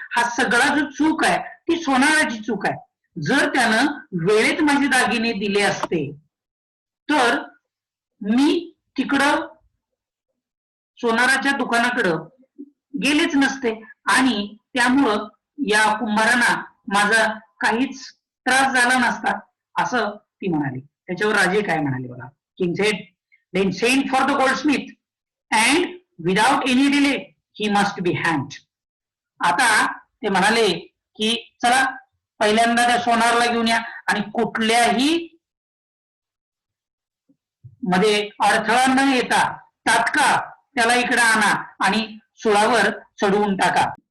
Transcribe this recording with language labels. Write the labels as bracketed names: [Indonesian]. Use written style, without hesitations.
[Marathi] हा सगळा जो चूक आहे ती सोनाराची चूक आहे. जर त्यानं वेळेत माझे दागिने दिले असते तर मी तिकडं सोनाराच्या दुकानाकडं गेलेच नसते आणि त्यामुळं या कुंभारांना माझा काहीच त्रास झाला नसता, असं ती म्हणाली. त्याच्यावर राजे काय म्हणाले बघा. [English] King said, then send for the goldsmith and without any delay he must be hanged. [Marathi] आता ते म्हणाले की चला पहिल्यांदा त्या सोनारला घेऊन या आणि कुठल्याही मध्ये अडथळा न येता तात्काळ त्याला इकडे आणा आणि सुळावर चढवून टाका.